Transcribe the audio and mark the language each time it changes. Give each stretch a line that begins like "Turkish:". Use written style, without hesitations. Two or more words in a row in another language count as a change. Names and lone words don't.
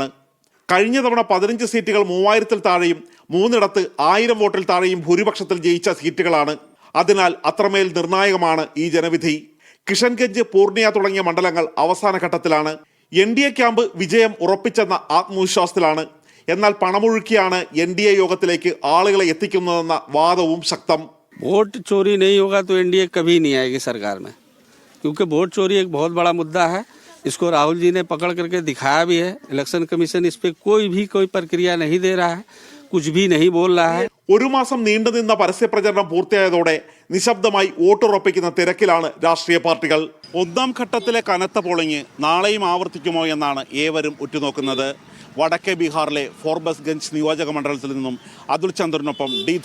Malayalam: കഴിഞ്ഞ തവണ 15 സീറ്റുകൾ 3000-ൽ താഴെയും 3 1000 വോട്ടിൽ താഴെയും ഭൂരിപക്ഷത്തിൽ ജയിച്ച സീറ്റുകളാണ്. അതിനാൽ അത്രമേൽ നിർണായകമാണ് ഈ ജനവിധി. കിഷൻഗഞ്ച്, പൂർണിയ തുടങ്ങിയ മണ്ഡലങ്ങൾ അവസാന ഘട്ടത്തിലാണ്. NDA ക്യാമ്പ് വിജയം ഉറപ്പിച്ചെന്ന ആത്മവിശ്വാസത്തിലാണ്. എന്നാൽ പണമൊഴുക്കിയാണ് NDA യോഗത്തിലേക്ക് ആളുകളെ എത്തിക്കുന്നതെന്ന വാദവും ശക്തം.
Hindi: वोट चोरी नहीं होगा तो NDA कभी नहीं आएगी सरकार में, क्योंकि वोट चोरी एक बहुत बड़ा मुद्दा है. इसको राहुल जी ने पकड़ करके दिखाया भी है.
English: election commission
Hindi: इस पे कोई प्रक्रिया नहीं दे रहा है, कुछ भी नहीं बोल रहा है.
Malayalam: ഒരു മാസം നീണ്ടുനിന്ന പരസ്യപ്രചരണം പൂർത്തിയായതോടെ നിശബ്ദമായി വോട്ടുറപ്പിക്കുന്ന തിരക്കിലാണ് രാഷ്ട്രീയ പാർട്ടികൾ. ഒന്നാം ഘട്ടത്തിലെ കനത്ത പോളിംഗ് നാളെയും ആവർത്തിക്കുമോ എന്നാണ് ഏവരും ഉറ്റുനോക്കുന്നത്. വടക്കേ ബീഹാറിലെ ഫോർബസ്ഗഞ്ച് നിയോജക മണ്ഡലത്തിൽ നിന്നും അതുൽ ചന്ദ്രനൊപ്പം D.